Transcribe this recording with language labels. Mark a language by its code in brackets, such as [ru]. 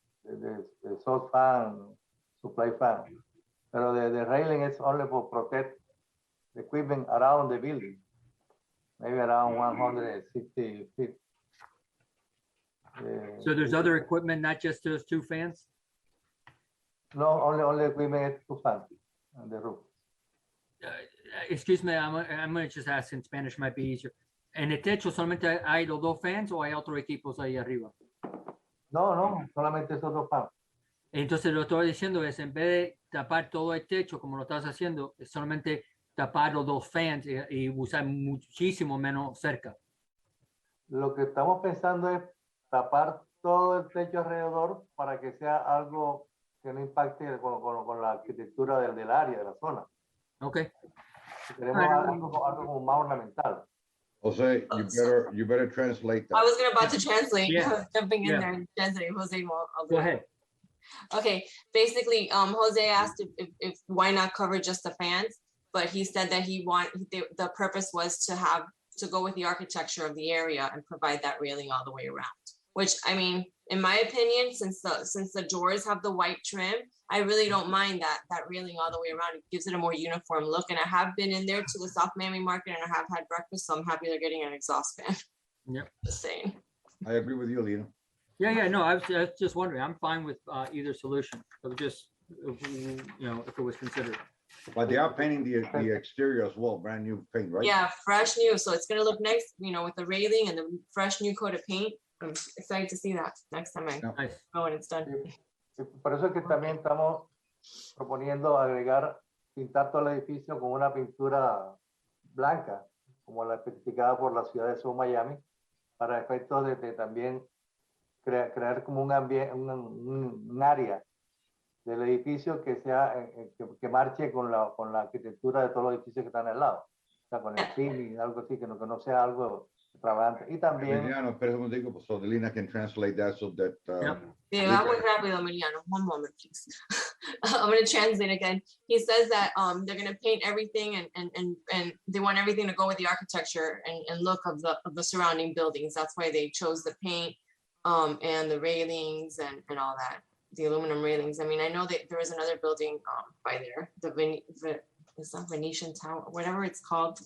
[en] The salt fan, supply fan. But the railing is only for protect the equipment around the building, maybe around 160 feet. So there's other equipment, not just those two fans? No, only equipment is two fans on the roof. Excuse me, I'm going to just ask in Spanish, might be easier. [es] ¿En el techo solamente hay los dos fans o hay otros equipos ahí arriba? No, solamente esos dos fans. Entonces lo que estoy diciendo es, en vez de tapar todo el techo como lo estás haciendo, es solamente tapar los dos fans y usar muchísimo menos cerca. Lo que estamos pensando es tapar todo el techo alrededor para que sea algo que no impacte con la arquitectura del área, de la zona. [en] Okay. [es] Queremos algo como más ornamental. [en] Jose, you better translate that. I was about to translate. Yeah. Jumping in Yeah. there and translate. Jose, Go ahead. Okay, basically, Jose asked if why not cover just the fans, but he said that the purpose was to go with the architecture of the area and provide that railing all the way around. Which, I mean, in my opinion, since the doors have the white trim, I really don't mind that railing all the way around. It gives it a more uniform look. And I have been in there to the South Miami Market and I have had breakfast, so I'm happy they're getting an exhaust fan. Yep. Just saying. I agree with you, Lena. Yeah, no, I was just wondering. I'm fine with either solution. It was just, if it was considered. But they are painting the exterior as well, brand new paint, right? Yeah, fresh new, so it's gonna look nice, with the railing and the fresh new coat of paint. I'm excited to see that next time I Nice. go when it's done. [es] Sí, por eso es que también estamos proponiendo agregar, pintar todo el edificio con una pintura blanca, como la especificada por la ciudad de South Miami, para efectos de también crear como un ambiente, un área del edificio que sea que marche con la arquitectura de todos los edificios que están al lado. O sea, con el cine, algo así, que no sea algo extravagante. Y también... Emiliano, espera un momentico, [en] so Delina can translate that so that... [es] Sí, va muy rápido, Emiliano. [en] One moment, please. I'm going to translate again. He says that they're going to paint everything and they want everything to go with the architecture and look of the surrounding buildings. That's why they chose the paint and the railings and all that, the aluminum railings. I mean, I know that there is another building by there, it's not Venetian Tower, whatever it's called.